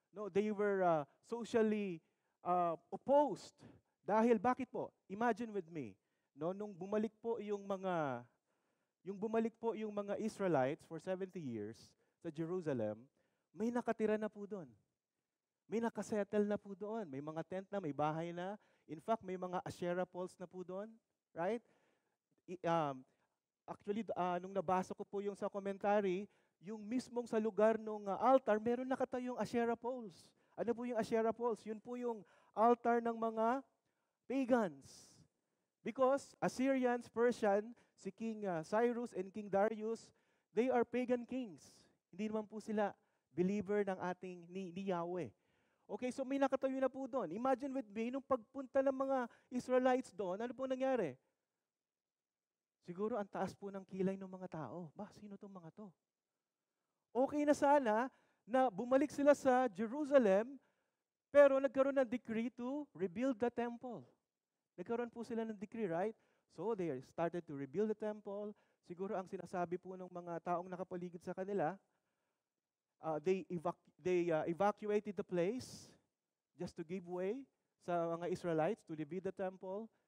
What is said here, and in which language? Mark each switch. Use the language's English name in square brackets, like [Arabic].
[English] They were socially opposed. [Filipino] Dahil bakit po? [English] Imagine with me, [Filipino] nung bumalik po yung mga Israelites [English] for 70 years [Filipino] sa Jerusalem, may nakatira na po doon. May nakasettle na po doon. May mga tent na, may bahay na. In fact, may mga Asherah poles na po doon. Right? Actually, nung nabasa ko po yung sa commentary, yung mismong sa lugar ng altar, meron nakatayong Asherah poles. Ano po yung Asherah poles? Yun po yung altar ng mga pagans. [English] Because Assyrians, Persian, si King Cyrus and King Darius, they are pagan kings. [Filipino] Hindi naman po sila believer ng ating ni Yahweh. Okay, so may nakatayo na po doon. [English] Imagine with me, [Filipino] nung pagpunta ng mga Israelites doon, ano po nangyari? Siguro ang taas po ng kilay ng mga tao. Sino itong mga to? Okay na sana na bumalik sila sa Jerusalem, pero nagkaroon ng decree [English] to rebuild the temple. [Filipino] Nagkaroon po sila ng decree, right? [English] So they started to rebuild the temple. [Filipino] Siguro ang sinasabi po ng mga taong nakapaligid sa kanila, [English] they evacuated the place just to give way [Filipino] sa mga Israelites [English] to rebuild the temple.